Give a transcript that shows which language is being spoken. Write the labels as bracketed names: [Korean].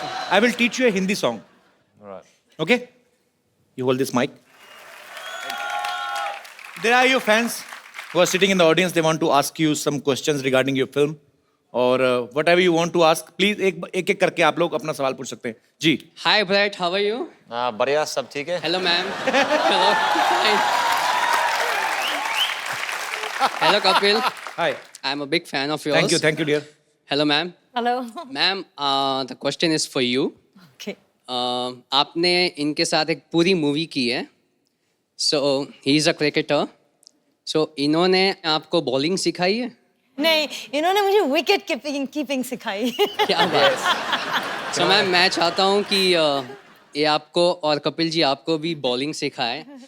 [English] I will teach you a Hindi song. All right. Okay? You hold this mic. There are your fans who are sitting in the audience. They want to ask you some questions regarding your film. [Hindi] और [English] whatever you want to ask, please [Hindi] एक एक करके आप लोग अपना सवाल पूछ सकते हैं. जी. [English] Hi Brett, how are you? [Hindi] बढ़िया, सब ठीक है? [English] Hello ma'am. Hello. Hello Kapil. Hi. I'm a big fan of yours. Thank you, dear. Hello ma'am. Hello. Ma'am, the question is for you. Okay. [Hindi] आपने इनके साथ एक पूरी मूवी की है. [English] So he is a cricketer. [Hindi] So इन्होंने आपको bowling सिखाई है? नहीं, इन्होंने मुझे विकेट कीपिंग सिखाई. क्या बात. So मैम, मैं चाहता हूँ कि ये आपको और कपिल जी आपको भी बॉलिंग सिखाए.